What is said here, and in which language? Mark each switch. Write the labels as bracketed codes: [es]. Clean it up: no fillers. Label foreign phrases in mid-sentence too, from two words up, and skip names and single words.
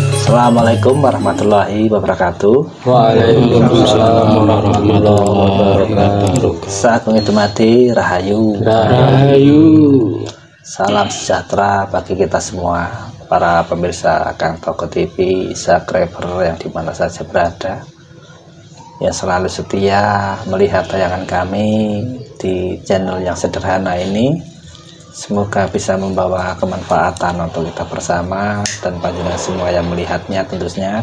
[ar] السلام عليكم ورحمة الله وبركاته. وعليكم السلام ورحمة الله وبركاته. [id] Saat mengidmati Rahayu. Rahayu. Salam sejahtera bagi kita semua, para pemirsa Kang Toko TV, subscriber yang dimana saja berada, yang selalu setia melihat tayangan kami di channel yang sederhana ini. Semoga bisa membawa kemanfaatan untuk kita bersama dan panjenengan semua yang melihatnya tentunya.